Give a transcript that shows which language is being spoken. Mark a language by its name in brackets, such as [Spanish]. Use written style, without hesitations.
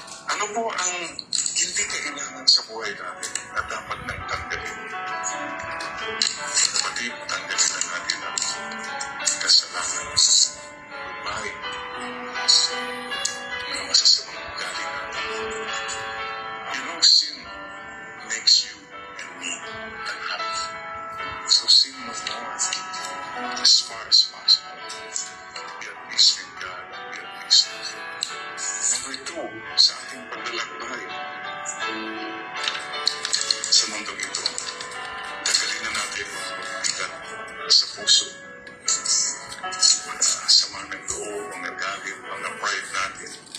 [Filipino] Ano po ang hindi kailangan sa buhay natin na dapat nang tanggalin? Kapatid, tanggalin na natin ang kasalanan, bahay, mga masasamang ugali natin. [English] You know, sin makes you and me unhappy. So sin no more as far as possible. Be at peace with God and be at peace with you. [Filipino] Number 2, sa ating paglalakbay sa mundong ito, tagalin na natin ang bigat sa puso. Sama ng loob, ang nagalit, ang na-pride natin.